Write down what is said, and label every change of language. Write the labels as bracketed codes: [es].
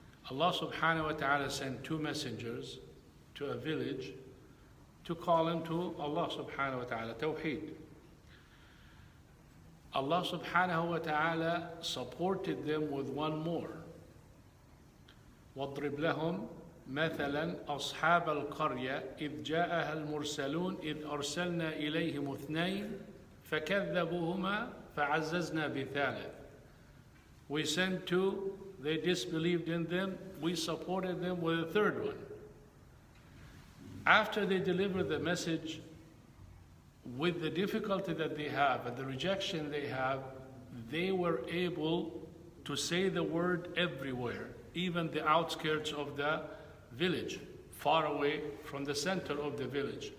[en] Allah subhanahu wa ta'ala sent two messengers to a village to call them to Allah subhanahu wa ta'ala, Tawheed. Allah subhanahu wa ta'ala supported them with one more. [ar] وَاضْرِبْ لَهُمْ مثلا أصحاب القرية إذ جاءها المرسلون إذ أرسلنا إليهم اثنين فكذبوهما فعززنا بثالث. [en] We sent two, they disbelieved in them, we supported them with a third one. After they delivered the message, with the difficulty that they have and the rejection they have, they were able to say the word everywhere, even the outskirts of the village, far away from the center of the village.